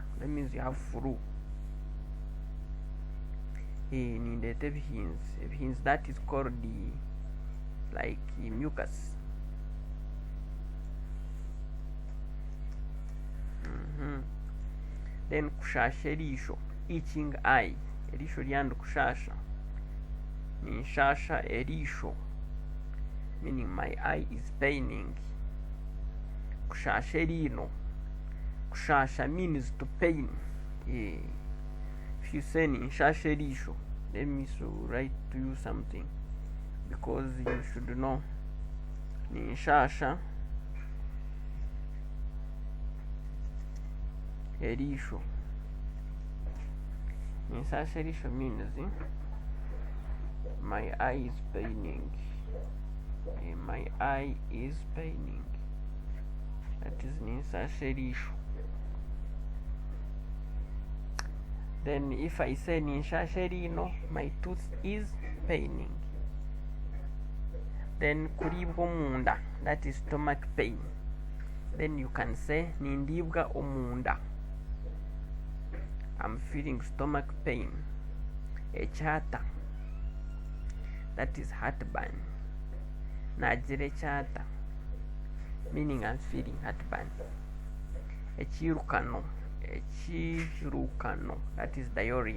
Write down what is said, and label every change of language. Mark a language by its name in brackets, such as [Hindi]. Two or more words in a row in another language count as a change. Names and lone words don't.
[English] That means you have flu. In the ebhins, that is called like mucus. Then [Nyankole] kushasha erisho, [English] itching eye. [Nyankole] Erisho lyando kushasha. Ninshasha erisho, [English] meaning my eye is paining. [Nyankole] Kushasha erino. [English] Kushasha means to pain. If you say [Nyankole] ninshasha erisho, [English] let me write to you something, because you should know. [Nyankole] Ninshasha erisho. Ninshasha erisho [English] means my eye is paining. My eye is paining. That is [Nyankole] ninshasha erisho. [English] Then if I say [Nyankole] ninshasha erino, [English] my tooth is paining. [Nyankole] Then kuribwa omunda, [English] that is stomach pain. Then you can say [Nyankole] nindibwa omunda, [English] I'm feeling stomach pain. Echata, that is heartburn. [Nyankole] Najire chata, [English] meaning I'm feeling heartburn. Echirukano, that is diarrhea.